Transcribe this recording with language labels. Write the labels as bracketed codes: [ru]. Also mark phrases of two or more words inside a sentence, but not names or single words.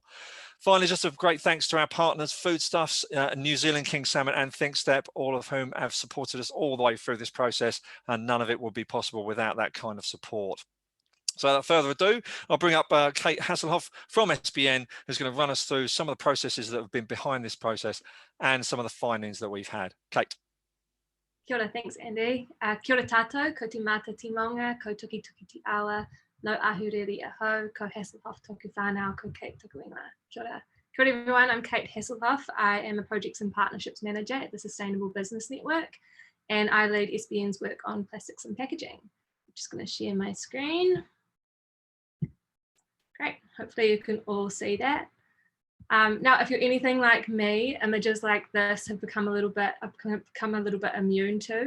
[en] Finally, just a great thanks to our partners, Foodstuffs, New Zealand King Salmon and thinkstep, all of whom have supported us all the way through this process, and none of it would be possible without that kind of support. So without further ado, I'll bring up Kate Haselhoff from SBN, who's going to run us through some of the processes that have been behind this process and some of the findings that we've had. Kate. [mi] Kia ora, [en] thanks Andy. [mi] Kia ora tātou, ko te mata timonga, ko tuki tuki te awa, no ahuriri aho, ko Hasselhoff toku whānau, ko Kate toku ingoa. Kia ora. Kia ora [en] everyone, I'm Kate Hasselhoff. I am a Projects and Partnerships Manager at the Sustainable Business Network, and I lead SBN's work on plastics and packaging. I'm just going to share my screen. Great, hopefully you can all see that. Now, if you're anything like me, images like this have become a little bit immune to.